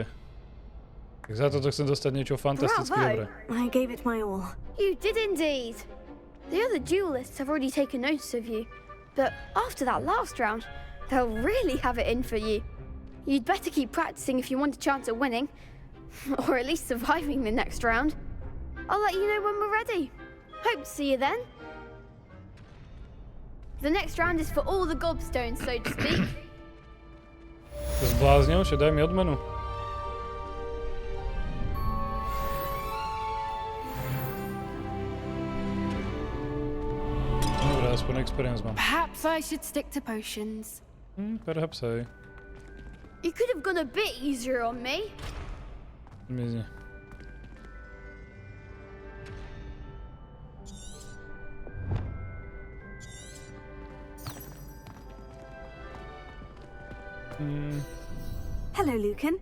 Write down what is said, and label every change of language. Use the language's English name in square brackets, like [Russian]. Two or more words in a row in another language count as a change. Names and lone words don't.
[Slovak] Tak za toto chcem dostať niečo fantasticky dobré. [English] I gave it my all. You did indeed. The other duelists have already taken notice of you, but after that last round, they'll really have it in for you. You'd better keep practicing if you want a chance at winning, or at least surviving the next round. I'll let you know when we're ready. Hope to see you then. The next round is for all the gobstones, so to speak. [Slovak] To zbláznil, že daj mi odmenu. Dobre, aspoň experience mám. [English] Perhaps I should stick to potions. Perhaps aj. You could have gone a bit easier on me. [Slovak] Zmizne. [English] Hello, Lucan.